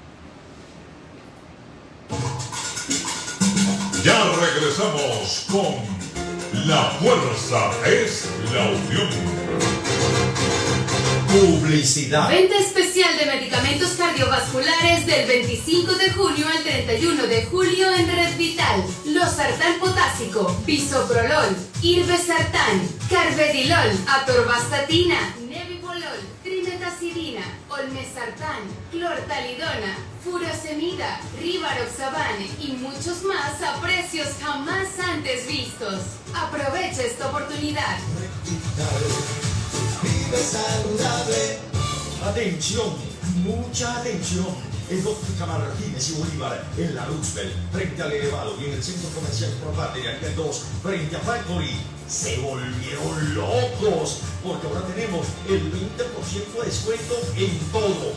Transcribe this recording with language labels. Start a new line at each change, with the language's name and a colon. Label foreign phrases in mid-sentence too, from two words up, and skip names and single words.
Spanish: Ya regresamos con La Fuerza es la unión. Publicidad. Venta especial de medicamentos cardiovasculares del 25 de junio al 31 de julio en Red Vital. Losartán potásico, bisoprolol, irbesartán, carvedilol, atorvastatina, nebivolol, trimetacidina, olmesartán, clortalidona, furosemida, rivaroxaban y muchos más a precios jamás antes vistos. Aprovecha esta oportunidad. Vive saludable. Atención, mucha atención. En Óptica Martínez y Bolívar, en la Roosevelt, frente al Elevado y en el Centro Comercial Propar de Ariel 2, frente a Factory, se volvieron locos, porque ahora tenemos el 20% de descuento en todo.